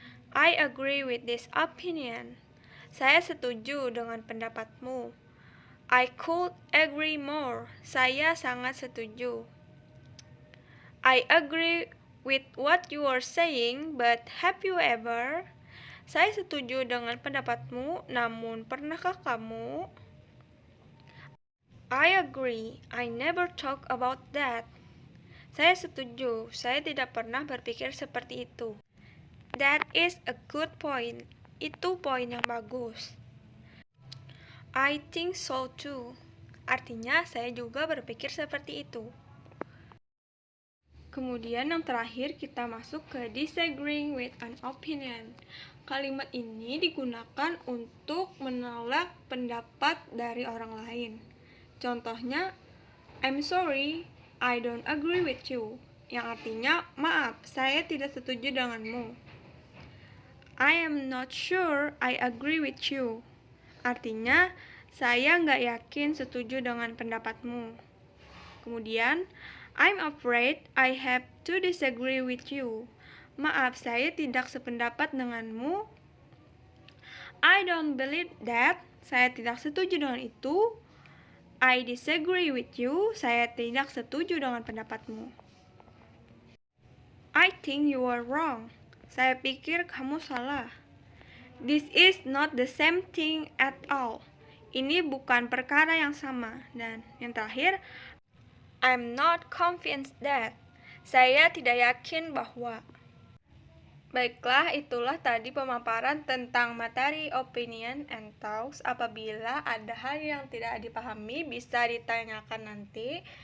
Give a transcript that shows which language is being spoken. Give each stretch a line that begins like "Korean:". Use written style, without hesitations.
English: I agree with this opinion.
Indonesian: Saya setuju dengan pendapatmu.
English: I could agree more.
Indonesian: Saya sangat setuju.
English: I agree with what you are saying, but have you ever?
Indonesian: Saya setuju dengan pendapatmu, namun pernahkah kamu?
English: I agree. I never talk about that.
Indonesian: Saya setuju. Saya tidak pernah berpikir seperti itu.
English: That is a good point.
Indonesian: Itu poin yang bagus.
English: I think so too.
Indonesian: Artinya saya juga berpikir seperti itu. Kemudian yang terakhir kita masuk ke
English: disagreeing with an opinion.
Indonesian: Kalimat ini digunakan untuk menolak pendapat dari orang lain. Contohnya,
English: I'm sorry, I don't agree with you.
Indonesian: Yang artinya, maaf, saya tidak setuju denganmu.
English: I am not sure I agree with you.
Indonesian: Artinya, saya nggak yakin setuju dengan pendapatmu. Kemudian,
English: I'm afraid I have to disagree with you.
Indonesian: Maaf, saya tidak sependapat denganmu.
English: I don't believe that.
Indonesian: Saya tidak setuju dengan itu.
English: I disagree with you.
Indonesian: Saya tidak setuju dengan pendapatmu.
English: I think you are wrong.
Indonesian: Saya pikir kamu salah.
English: This is not the same thing at all.
Indonesian: Ini bukan perkara yang sama. Dan yang terakhir,
English: I'm not convinced that.
Indonesian: Saya tidak yakin bahwa. Baiklah, itulah tadi pemaparan tentang materi
English: opinion and talks.
Indonesian: Apabila ada hal yang tidak dipahami, bisa ditanyakan nanti.